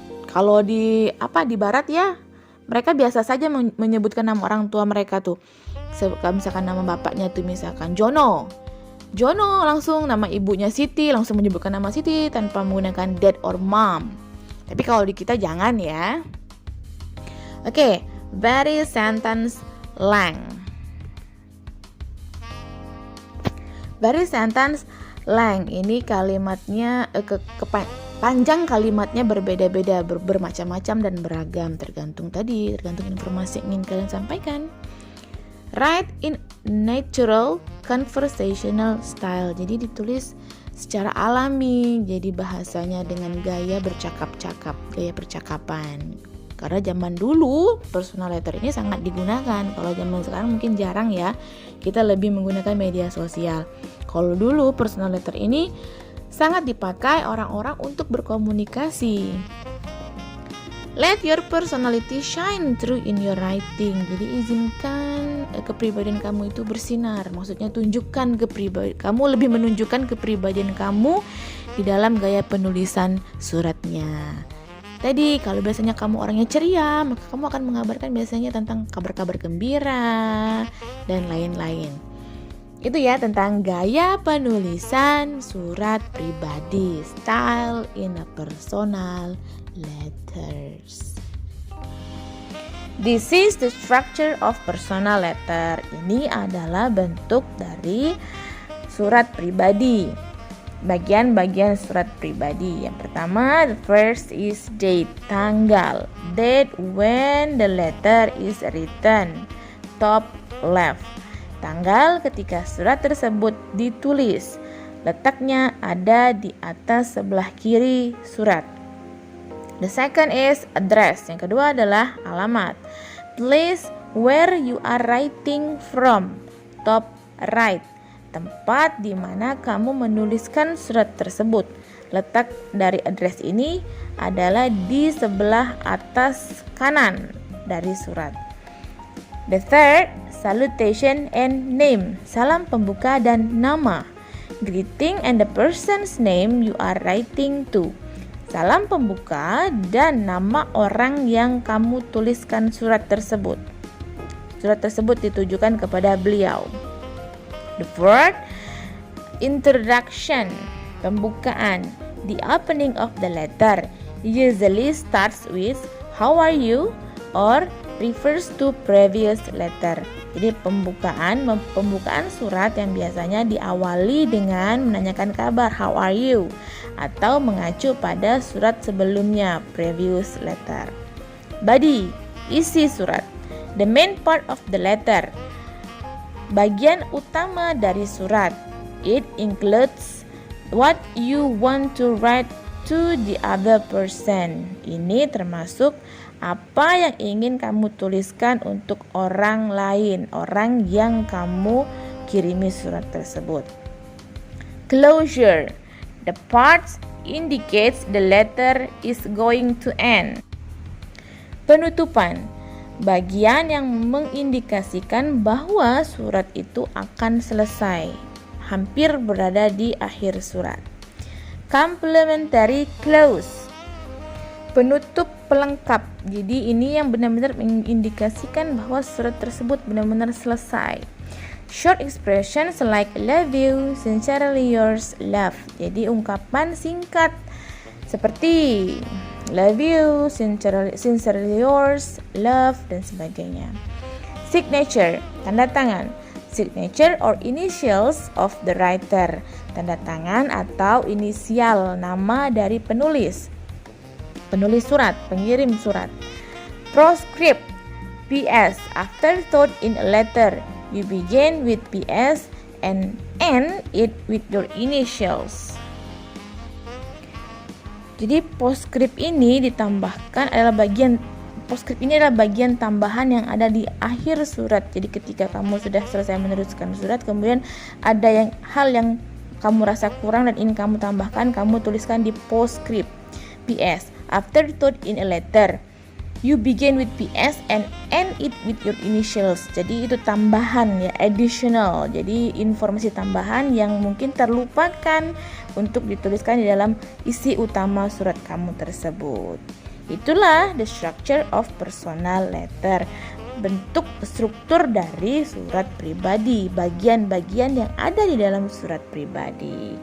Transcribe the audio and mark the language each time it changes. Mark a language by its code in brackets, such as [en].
[id] Kalau di barat ya, mereka biasa saja menyebutkan nama orang tua mereka tuh. Misalkan nama bapaknya tuh misalkan Jono, langsung nama ibunya Siti, langsung menyebutkan nama Siti tanpa menggunakan [en] dad or mom. [id] Tapi kalau di kita jangan ya. [en] Oke, very sentence length. Very sentence length [id] ini kalimatnya panjang kalimatnya berbeda-beda, bermacam-macam dan beragam tergantung informasi yang ingin kalian sampaikan. [en] Write in natural conversational style. [id] Jadi ditulis secara alami. Jadi bahasanya dengan gaya percakapan. Karena zaman dulu personal letter ini sangat digunakan. Kalau zaman sekarang mungkin jarang ya. Kita lebih menggunakan media sosial. Kalau dulu personal letter ini sangat dipakai orang-orang untuk berkomunikasi. [en] Let your personality shine through in your writing. [id] Jadi izinkan kepribadian kamu itu bersinar. Maksudnya tunjukkan kamu lebih menunjukkan kepribadian kamu di dalam gaya penulisan suratnya. Tadi kalau biasanya kamu orangnya ceria, maka kamu akan mengabarkan biasanya tentang kabar-kabar gembira dan lain-lain. Itu ya tentang gaya penulisan surat pribadi, [en] style in a personal letters. This is the structure of personal letter. [id] Ini adalah bentuk dari surat pribadi. Bagian-bagian surat pribadi. Yang pertama, [en] the first is date, [id] tanggal. [en] Date when the letter is written, top left. [id] Tanggal ketika surat tersebut ditulis. Letaknya ada di atas sebelah kiri surat. [en] The second is address. [id] Yang kedua adalah alamat. [en] Place where you are writing from, top right. [id] Tempat di mana kamu menuliskan surat tersebut. Letak dari address ini adalah di sebelah atas kanan dari surat. [en] The third, salutation and name. [id] Salam pembuka dan nama. [en] Greeting and the person's name you are writing to. [id] Salam pembuka dan nama orang yang kamu tuliskan surat tersebut. Surat tersebut ditujukan kepada beliau. [en] The fourth, introduction, [id] pembukaan. [en] The opening of the letter usually starts with how are you or refers to previous letter. [id] Jadi pembukaan surat yang biasanya diawali dengan menanyakan kabar [en] how are you [id] atau mengacu pada surat sebelumnya [en] previous letter. Body, [id] isi surat. [en] The main part of the letter, [id] bagian utama dari surat. [en] It includes what you want to write to the other person. [id] Ini termasuk apa yang ingin kamu tuliskan untuk orang lain, orang yang kamu kirimi surat tersebut. [en] Closure, the parts indicates the letter is going to end. [id] Penutupan, bagian yang mengindikasikan bahwa surat itu akan selesai, hampir berada di akhir surat. [en] Complementary clause, [id] penutup pelengkap. Jadi ini yang benar-benar mengindikasikan bahwa surat tersebut benar-benar selesai. [en] Short expressions like love you, sincerely yours, love. [id] Jadi ungkapan singkat seperti [en] love you, sincerely yours, love, [id] dan sebagainya. Signature, tanda tangan. [en] Signature or initials of the writer, [id] tanda tangan atau inisial nama dari penulis surat, pengirim surat. [en] Proscript, PS, afterthought in a letter. You begin with PS and end it with your initials. [id] Jadi postscript ini ditambahkan postscript ini adalah bagian tambahan yang ada di akhir surat. Jadi ketika kamu sudah selesai meneruskan surat, kemudian ada hal yang kamu rasa kurang dan ingin kamu tambahkan, kamu tuliskan di postscript. [en] PS, afterthought in a letter. You begin with PS and end it with your initials. [id] Jadi itu tambahan ya, additional. Jadi informasi tambahan yang mungkin terlupakan untuk dituliskan di dalam isi utama surat kamu tersebut. Itulah [en] the structure of personal letter. [id] Bentuk struktur dari surat pribadi, bagian-bagian yang ada di dalam surat pribadi.